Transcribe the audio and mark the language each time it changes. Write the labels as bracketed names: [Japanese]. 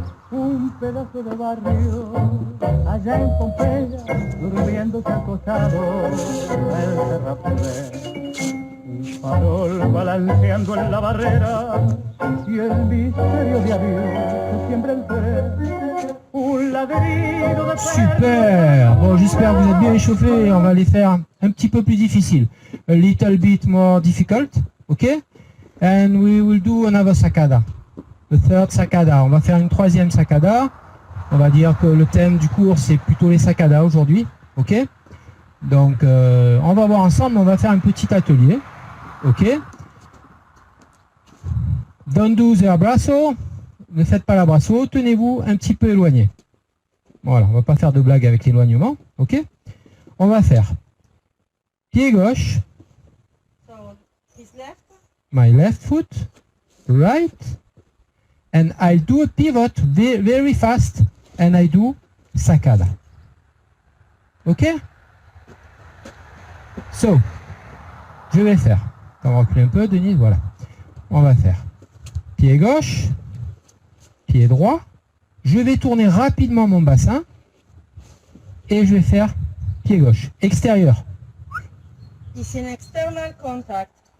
[Spanish] Un pedazo de barrio allá en Pompeya, durmiéndose acostado el terraplén. Un farol balanceando en la barrera y el misterio de avión que siembra el tren. Un ladrido de [French] Super. Bon, j'espère que vous êtes bien échauffés. On va les faire un petit peu plus difficile. [English] A little bit more difficult. OK? And we will do another sacada. The third sacada. [French] On va faire une 3e sacada. On va dire que le thème du cours, c'est plutôt les sacadas aujourd'hui. OK? Donc, on va voir ensemble. On va faire un petit atelier. OK? [English] Don't do the abrazo. [French] Ne faites pas l'abrazo. Tenez-vous un petit peu éloigné. Voilà, on va pas faire de blague avec l'éloignement. OK? On va faire pied gauche. [English] So, his left. My left foot, right, and I do a pivot very fast, and I do sacada. Ok? [French] So, je vais faire. On va reculer un peu, Denise, voilà. On va faire pied gauche, pied droit. Je vais tourner rapidement mon bassin et je vais faire pied gauche, extérieur. [English] It's an external contact.